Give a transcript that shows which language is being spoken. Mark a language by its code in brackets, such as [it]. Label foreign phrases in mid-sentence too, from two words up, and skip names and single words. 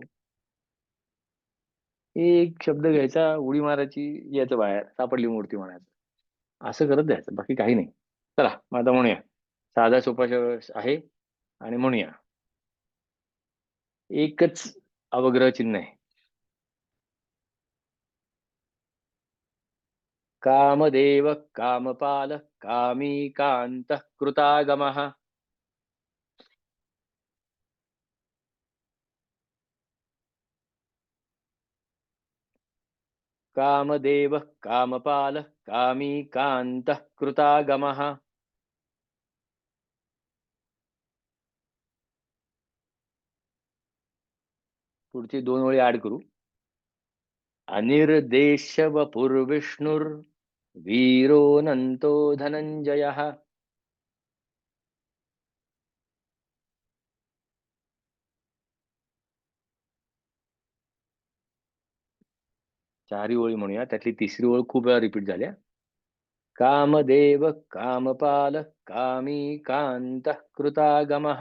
[mr] एक शब्द घ्यायचा, उडी मारायची, याचं बाहेर सापडली मूर्ती म्हणायचं. असं करत जायचं, बाकी काही नाही. चला मग आता म्हणूया. साधा सोपा आहे आणि म्हणूया. एकच अवग्रह चिन्ह आहे. [sa] कामदेव कामपाल कामी कांत कृतागमः. कामदेव कामपाल कामी कांत कृतागमः. [mr] पुढची दोन ओळी ऍड करू. [sa] अनिर्देश वपुर्विष्णुर वीरोऽनंतो धनंजयः. [mr] चारही ओळी म्हणूया. त्यातली तिसरी ओळ खूप वेळा रिपीट झाल्या. [sa] कामदेव कामपाल कामी कांत कृतागमः.